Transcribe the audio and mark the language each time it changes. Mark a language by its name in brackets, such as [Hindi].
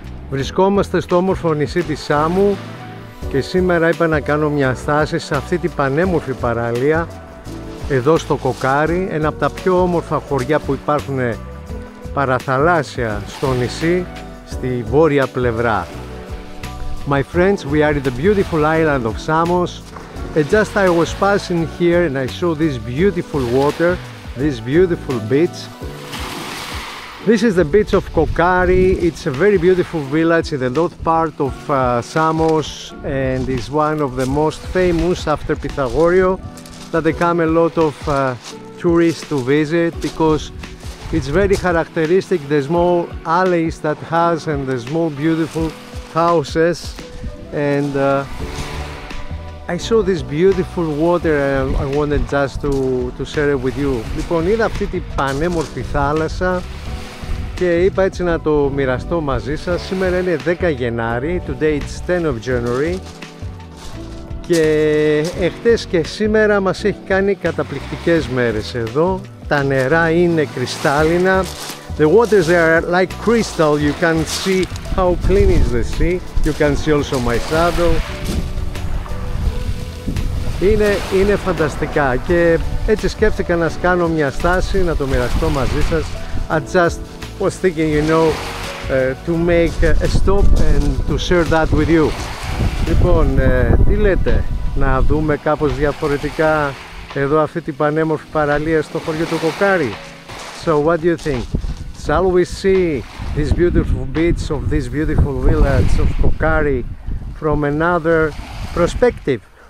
[Greek] Βρισκόμαστε στο όμορφο νησί της Σάμου και σήμερα είπα να κάνω μια στάση σε αυτή την πανέμορφη παραλία εδώ στο Κοκκάρι, ένα από τα πιο όμορφα χωριά που υπάρχουν παραθαλάσσια στο νησί, στη βόρεια πλευρά. [English] My friends, we are in the beautiful island of Samos, and just I was passing here and I saw this beautiful water, this beautiful beach. This is the beach of Kokkari. It's a very beautiful village in the north part of Samos, and is one of the most famous after Pythagorio, that there come a lot of tourists to visit because it's very characteristic, the small alleys that has and the small beautiful houses, and I saw this beautiful water and I wanted just to share it with you. [Greek] Λοιπόν, είδα αυτή την πανέμορφη θάλασσα και είπα έτσι να το μοιραστώ μαζί σας. Σήμερα είναι 10 Γενάρη, [English] today it's 10 of January, [Greek] και εχθές και σήμερα μας έχει κάνει καταπληκτικές μέρες εδώ. Τα νερά είναι κρυστάλλινα. [English] The waters are like crystal. You can see how clean is the sea. You can see also my shadow. [Greek] Είναι φανταστικά και έτσι σκέφτηκα να κάνω μια στάση, να το μοιραστώ μαζί σας. [English] I just was thinking, you know, to make a stop and to share that with you. [Greek] Λοιπόν, τι λέτε, να δούμε κάπως διαφορετικά εδώ αυτή την πανέμορφη παραλία στο χωριό του Κοκκάρι? [English] So what do you think? Shall we see this beautiful beach of this beautiful village of Kokkari from another perspective?